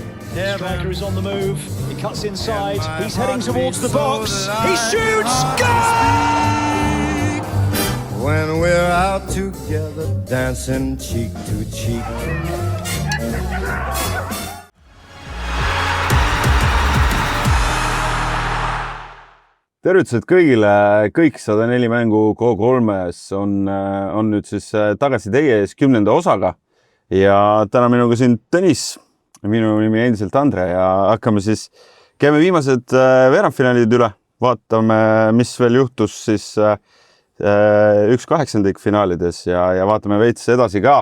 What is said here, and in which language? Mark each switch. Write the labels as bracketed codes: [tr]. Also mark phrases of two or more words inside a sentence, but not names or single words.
[en] Striker is on the move. He cuts inside. He's heading towards the box. He shoots. Goal! When we're out together, dancing cheek to cheek. [et] Tervitused kõigile, kõik 104 mängu K3-s on nüüd siis tagasi teie ees 10. osaga ja täna minuga siin Tõnis, minu nimi endiselt Andre ja hakkame siis, käime viimased veerandfinaalid üle, vaatame, mis veel juhtus siis 1/8 finaalides ja vaatame veits edasi ka.